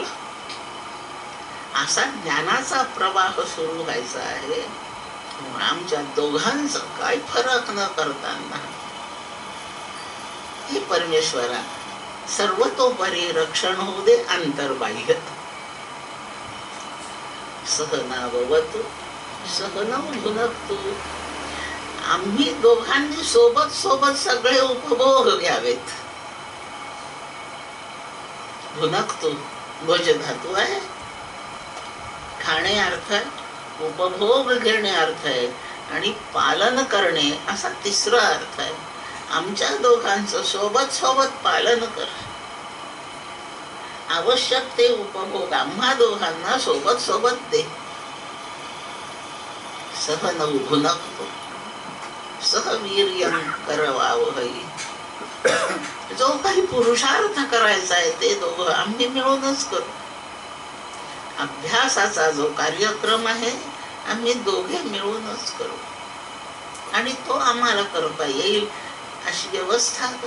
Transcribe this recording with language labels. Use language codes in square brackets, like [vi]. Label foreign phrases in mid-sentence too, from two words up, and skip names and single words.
[mr] असा ज्ञानाचा प्रवाह सुरू व्हायचा आहे. आमच्या दोघांचं काही फरक न करताना हे परमेश्वरा सर्वतोपरी रक्षण होऊ दे अंतर्बाह्य. [sa] सहनावतु सहनौ भुनक्तु. [mr] आम्ही दोघांनी सोबत सोबत सगळे उपभोग घ्यावेत. भुनक्तु भोज धातू आहे, खाणे अर्थ आहे, उपभोग घेणे अर्थ आहे, आणि पालन करणे असा तिसरा अर्थ आहे. आमच्या दोघांचं सोबत सोबत पालन कर. आवश्यक ते उपभोग आम्हा दोघांना सोबत सोबत दे. [sa] सहनौ भुनक्तु सहवीर्यं करवावहै. [mr] जो काही पुरुषार्थ करायचा आहे ते दोघं आम्ही मिळूनच करू. अभ्यासाचा जो कार्यक्रम आहे आम्ही दोघे मिळूनच करू, आणि तो आम्हाला करता येईल अशी व्यवस्था कर.